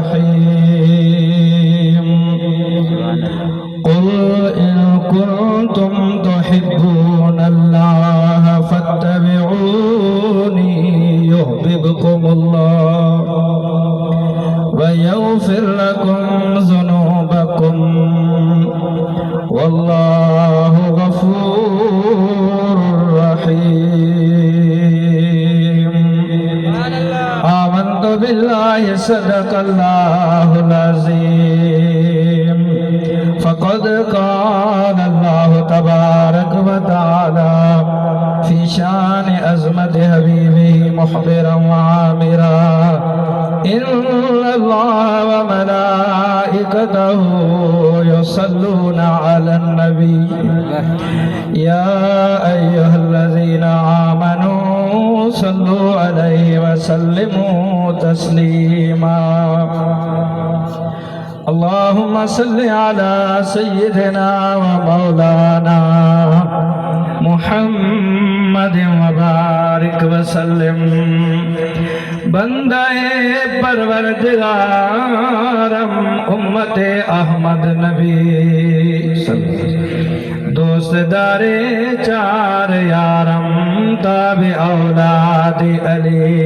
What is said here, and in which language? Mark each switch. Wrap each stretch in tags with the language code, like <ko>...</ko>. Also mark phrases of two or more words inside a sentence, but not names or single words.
<ar>رحيم قل إن كنتم تحبون الله فاتبعوني يحببكم الله ويغفر لكم ذنوبكم والله غفور رحيم. آمنت بالله صدق الله العظيم. فقد قال الله تبارك وتعالى في شأن عظمة حبيبه مخبرا وآمرا إن الله وملائكته يصلون على النبي يا أيها الذين آمنوا صلوا عليه وسلموا تسليما. اللهم صل على سيدنا ومولانا محمد وبارك وسلم.</ar> <fa>بندهٔ پروردگارم امت احمد نبی دوستدار چار یارم تابع اولاد علی</fa>